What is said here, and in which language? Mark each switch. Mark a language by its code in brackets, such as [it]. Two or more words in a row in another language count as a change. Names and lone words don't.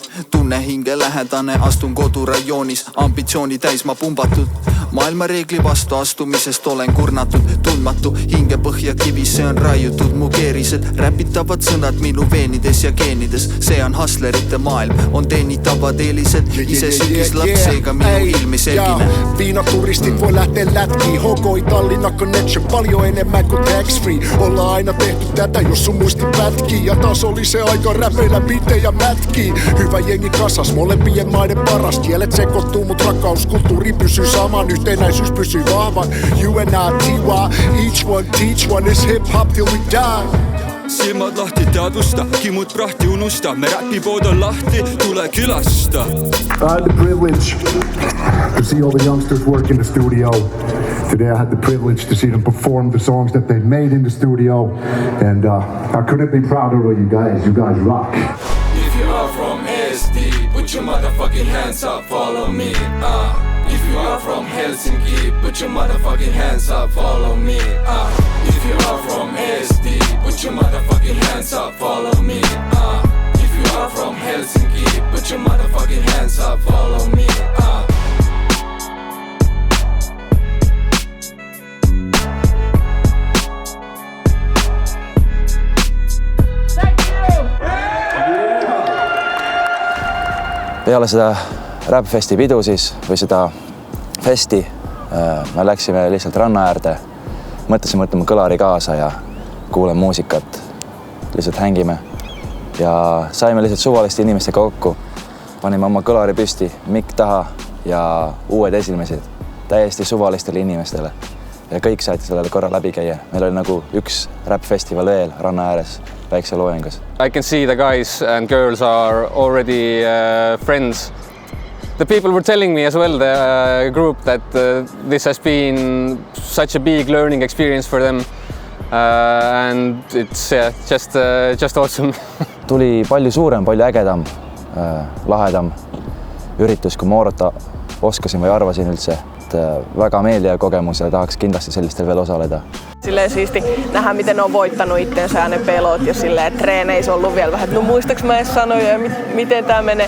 [et] Tunne hinge lähedane, astun kodurajoonis. Ambitsiooni täis ma pumbatud. Maailma reegli vastu astumisest olen kurnatud. Tundmatu hinge põhja kivisse on raiutud mu keerised. Räpitavad sõnad minu veenides ja geenides. See on hustlerite maailm, on teenitavad eelised. Ise sükis laps, eiga minu ilmi selgine. [fi] Viinaturistit voi lähteä lätkiin. Põhja-Tallinna connection paljon enemmän kuin tax-free. Ollaan aina tehty tätä, jos sun muisti pätkii. Ja taas oli se aika räpeillä bitejä mätkii. Hyvä jengi kasas, molempien maiden paras. Kielet sekoittuu, mut rakkauskulttuuri pysyy saman. Yhtenäisyys pysyy vahvan. [en] You and I, TY, each one teach one is hip-hop till we die. [et] Silmad lahti teadusta, kimut prahti unusta. Me räpipood on lahti, tule külasta. [en] I had the privilege to see all the youngsters work in the studio. Today I had the privilege to see them perform the songs that they made in the studio. And I couldn't be prouder of you guys. You guys rock. If you are from SD, put your motherfucking hands up, follow me. If you are from Helsinki, put your motherfucking hands up, follow me. If you are from SD, put your motherfucking hands up, follow me. If you are from Helsinki, put your motherfucking hands up, follow me. [et] Peale seda Räppfesti pidu siis, või seda festi, me läksime lihtsalt ranna äärde, mõtlesime võtame kõlari kaasa ja kuuleme muusikat, lihtsalt hängime. Ja saime lihtsalt suvaliste inimestega kokku, panime oma kõlari püsti, mikk taha ja uued esinemised täiesti suvalistele inimestele. Ja kõik said sellele korra läbi käia. Meil oli nagu üks räppfestival veel ranna ääres väikse loojengus. [en] I can see the guys and girls are already friends. The people were telling me as well, the group, that this has been such a big learning experience for them. And it's just awesome. [et] Tuli palju suurem, palju ägedam, lahedam üritus, kui ma oodata oskasin või arvasin üldse. Väga meeldiv kogemus ja tahaks kindlasti sellistel veel osaleda. [fi] Silleen siisti nähdä, miten ne on voittanut itteensä ja ne pelot ja silleen treeneissä ollut vielä vähän, että no muistaks mä edes sanoja ja miten tää menee.